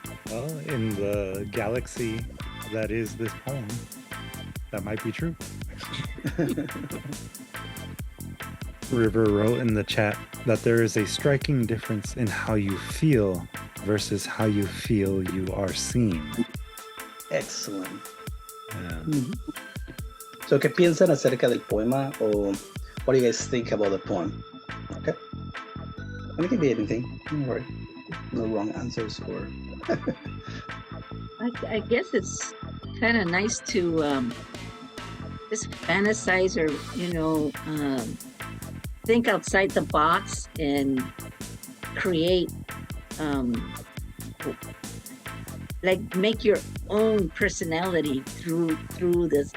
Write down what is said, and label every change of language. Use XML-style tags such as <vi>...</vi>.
<en>Well, in the galaxy that is this poem, that might be true. River wrote in the chat that there is a striking difference in how you feel versus how you feel you are seen. Excellent. Yeah.</en> <es>So, ¿qué piensan acerca del poema?</es> <en>Or what do you guys think about the poem? Okay. And it can be anything. Don't worry. No wrong answers or. I guess it's kind of nice to just fantasize or, think outside the box and create, like make your own personality through this.</en>